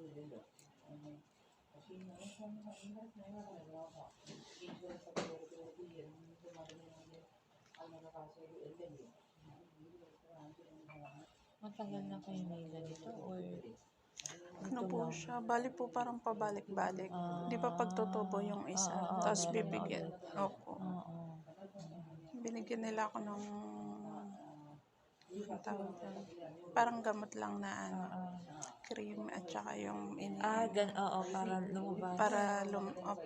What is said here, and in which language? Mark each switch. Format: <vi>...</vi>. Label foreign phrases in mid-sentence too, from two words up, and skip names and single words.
<ml>ഇല്ലല്ലോ പക്ഷേ ഈ നമുക്കൊന്ന് ഭയങ്കര സ്നേഹമാണ് രോഗം ഇൻഷുറൻസ് ഒക്കെ എടുത്ത് എന്ത് മരുന്നിനാണ് അതിനൊക്കെ കാശ് എല്ലാം ചെയ്യും ഞാൻ വീട് കൊടുത്ത് കാണിച്ചിരുന്നതാണ്.</ml> <tl>Matagal na kayo may ganito or Ano po siya? Bali po parang pabalik-balik. Di ba pagtutubo yung isa? Tapos bibigyan. Opo. Binigyan nila ako ng ang tawag doon, parang gamot lang na cream at saka yung para opo.</tl>